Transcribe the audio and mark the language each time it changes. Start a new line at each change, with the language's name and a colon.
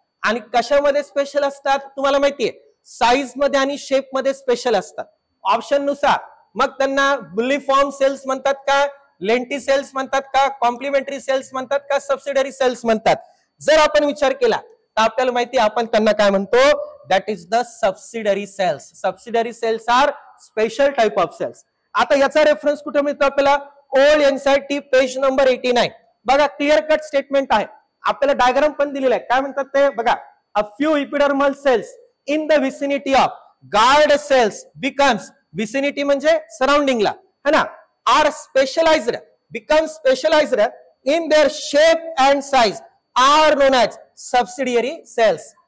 Marathi: आणि कशामध्ये स्पेशल असतात तुम्हाला माहितीये, साईज मध्ये आणि शेप मध्ये स्पेशल असतात ऑप्शन नुसार. मग त्यांना बुलिफॉर्म सेल्स म्हणतात का, लेंटी सेल्स म्हणतात का, कॉम्प्लिमेंटरी सेल्स म्हणतात का, सबसिडरी सेल्स म्हणतात. जर आपण विचार केला तर आपल्याला माहिती आपण त्यांना काय म्हणतो,
English: That is the subsidiary cells. Subsidiary cells are special type of cells.
Marathi: आता याचा रेफरन्स कुठे मिळतो आपल्याला, ओल्ड एनसीईआरटी पेज नंबर 89. बघा क्लिअर कट स्टेटमेंट आहे, आपल्याला डायग्राम पण दिलेला आहे. काय म्हणतात ते बघा,
English: a few epidermal cells in the vicinity of guard cells becomes,
Marathi: vicinity म्हणजे सराउंडिंगला है ना,
English: Are specialised, become specialised in their shape and size are known as subsidiary cells.